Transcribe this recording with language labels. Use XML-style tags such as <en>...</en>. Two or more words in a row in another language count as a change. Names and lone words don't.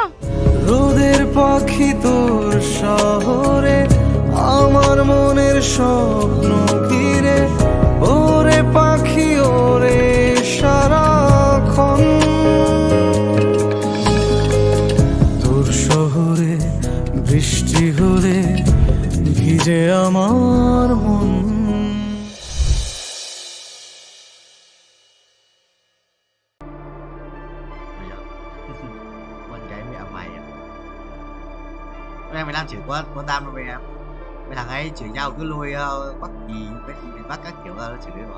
<bn>রোদের পাখি তোর শহরে, আমার মনের স্বপ্ন ঘিরে। ওরে পাখি ওরে সারাক্ষণ, তোর শহরে বৃষ্টি হলে ভিজে আমার মন।</bn> <vi>Quên kể với ông mày à. Em mày đang chửi con Tam đâu mày em. Mấy thằng ấy chửi nhau cứ lôi bắt gì bắt các kiểu ra nó chửi mà.</vi>